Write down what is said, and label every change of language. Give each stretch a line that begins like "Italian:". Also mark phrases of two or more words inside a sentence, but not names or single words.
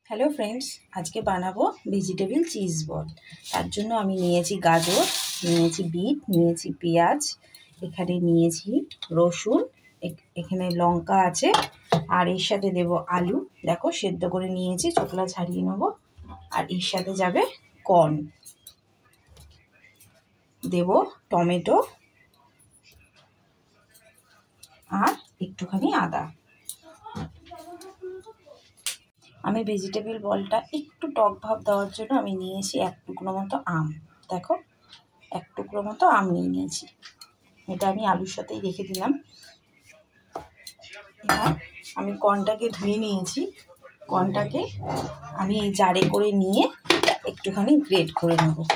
English: hello friends,
Bangla: আজ কে বানাবো
English: vegetable cheese ball.
Bangla: তার জন্য আমি নিয়েছি গাজর, নিয়েছি বীট, নিয়েছি পেঁয়াজ, এখানে নিয়েছি রসুন, এখানে লঙ্কা আছে আর এর সাথে দেবো আলু। দেখো সেদ্ধ করে নিয়েছি, চোকলা ছাড়িয়ে নেবো। আর এর সাথে যাবে কর্ন, দেবো টমেটো আর একটুখানি আদা। আমি ভেজিটেবল বলটা একটু টক ভাব দেওয়ার জন্য আমি নিয়েছি এক টুকরো মতো আম। দেখো এক টুকরো মতো আম নিয়েছি, এটা আমি আলুর সাথেই রেখে দিলাম। এবার আমি কর্নটাকে ধুয়ে নিয়েছি, কর্নটাকে আমি এই জারে করে নিয়ে একটুখানি গ্রেট করে নেব।